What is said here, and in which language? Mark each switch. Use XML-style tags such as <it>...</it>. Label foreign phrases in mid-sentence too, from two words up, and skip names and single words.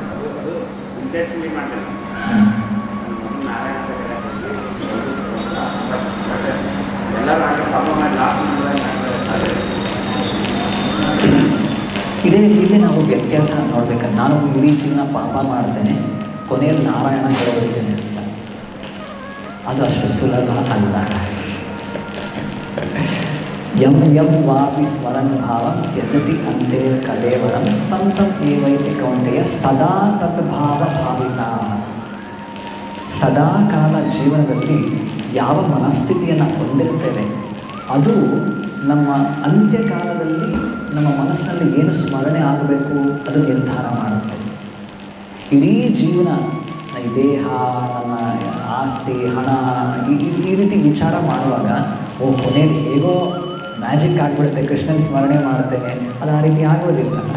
<kn>ಇಲ್ಲೇ ನಾವು ವ್ಯತ್ಯಾಸ ನೋಡ್ಬೇಕಾದ್ರೆ, ನಾನು ಇಡೀ ಜೀವನ ಪಾಪ ಮಾಡ್ತೇನೆ, ಕೊನೆಯಲ್ಲಿ ನಾರಾಯಣ ಹೇಳೋದಿದ್ದೇನೆ ಅಂತ, ಅದು ಅಷ್ಟು ಸುಲಭ ಅಲ್ಲ.</kn> <sa>ಯಂ ಯಂ ವಾಪಿ ಸ್ಮರನ್ ಭಾವ ಯಜತಿ ಅಂತೆ ಕಲೇವರಂ ತಂ ತಂ ಏವೈತಿ ಕೌಂತೆಯ ಸದಾ ತತ್ ಭಾವ ಭಾವಿತ.</sa> <kn>ಸದಾಕಾಲ ಜೀವನದಲ್ಲಿ ಯಾವ ಮನಸ್ಥಿತಿಯನ್ನು ಹೊಂದಿರ್ತೇವೆ ಅದು ನಮ್ಮ ಅಂತ್ಯಕಾಲದಲ್ಲಿ ನಮ್ಮ ಮನಸ್ಸಿನಲ್ಲಿ ಏನು ಸ್ಮರಣೆ ಆಗಬೇಕು ಅದು ನಿರ್ಧಾರ ಮಾಡುತ್ತೆ. ಇಡೀ ಜೀವನ ಈ ದೇಹ, ನನ್ನ ಆಸ್ತಿ, ಹಣ ಈ ರೀತಿ ವಿಚಾರ ಮಾಡುವಾಗ ಕೊನೆಯಲ್ಲಿ ಹೇಗೋ ಮ್ಯಾಜಿಕ್ ಆಗಿಬಿಡುತ್ತೆ, ಕೃಷ್ಣನ ಸ್ಮರಣೆ ಮಾಡ್ತೇನೆ, ಅದು ಆ ರೀತಿ ಆಗೋದಿಲ್ಲ.</kn>